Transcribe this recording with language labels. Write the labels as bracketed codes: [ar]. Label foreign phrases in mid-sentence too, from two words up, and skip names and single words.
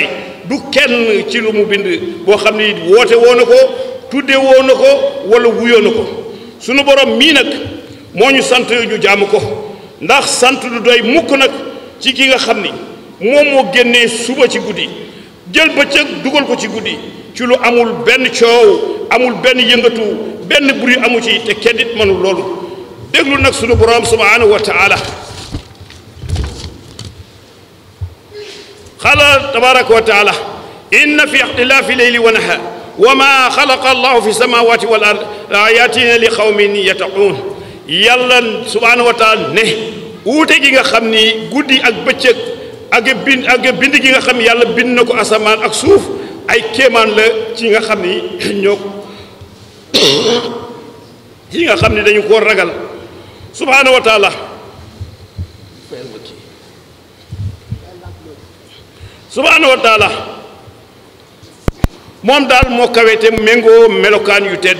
[wo] du kenn ci lu mu bind boo xam ni woote woo na ko tudde woo na ko wala wuyoo na ko sunu borom mii nag moo ñu sant ñu jaamu ko ndax sant du doy mukk nag ci ki nga xam ni moom moo génnee suba ci guddi jël bëccëg dugal ko ci guddi ci lu amul benn coow amul benn yëngatu benn bruit amu ci te kenn it mënul loolu déglu nag sunu borom [ar] سبحانه وتعالى قال تبارك وتعالى إن في اختلاف الليل والنهار وما خلق الله في السماوات والأرض لآيات لقوم يتقون [wo] yàlla [ar] سبحانه وتعالى [wo] ne wuute gi nga xam ni guddi ak bëccëg ak bind gi nga xam yàlla bind na ko asamaan ak suuf ay kéemaan la ci nga xam ni ñoo ci nga xam ni dañu ko ragal [ar] سبحانه وتعالى سبحانه وتعالى [wo] moom daal moo kawete méngoo melokaan yu tedd